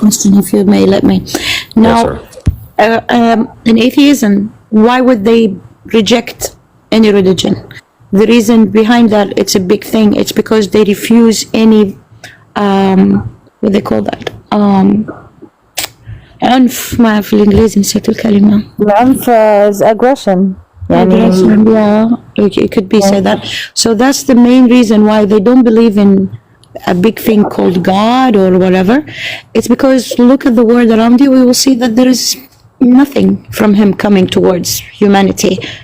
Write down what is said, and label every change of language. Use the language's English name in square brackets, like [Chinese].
[English] question if you may let me. Yes, Now, sir. in atheism, why would they reject any religion? The reason behind that, it's a big thing. It's because they refuse any, what they call that? [Arabic] عنف ما في الإنجليزي نسيت الكلمة. [English] العنف is aggression. Aggression, yeah, it could be said that. So that's the main reason why they don't believe in a big thing called God or whatever. It's because look at the world around you, we will see that there is nothing from him coming towards humanity.